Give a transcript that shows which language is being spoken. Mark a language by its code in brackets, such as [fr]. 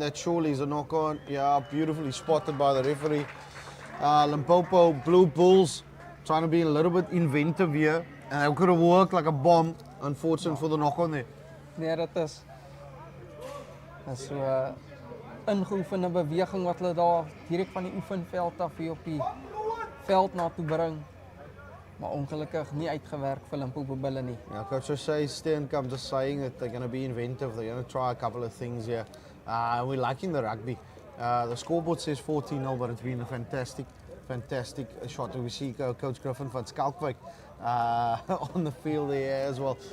[en] That surely is a knock on. Yeah, beautifully spotted by the referee. Limpopo Blue Bulls trying to be a little bit inventive here. And it could have worked like a bomb. Unfortunate for the knock on there. [af] Nee, dit is so ingeoefende beweging wat hulle daar direk van die oefenveld af hier op die veld na toe bring. Maar ongelukkig nie uitgewerk vir Limpopo bulle nie. [en] Yeah, Coach O'Shea Steenkamp just saying that they're going to be inventive. They're going to try a couple of things here. We're liking the rugby. The scoreboard says 14-0, but it's been a fantastic shot. We see Coach Griffin van Skalkwijk on the field there as well.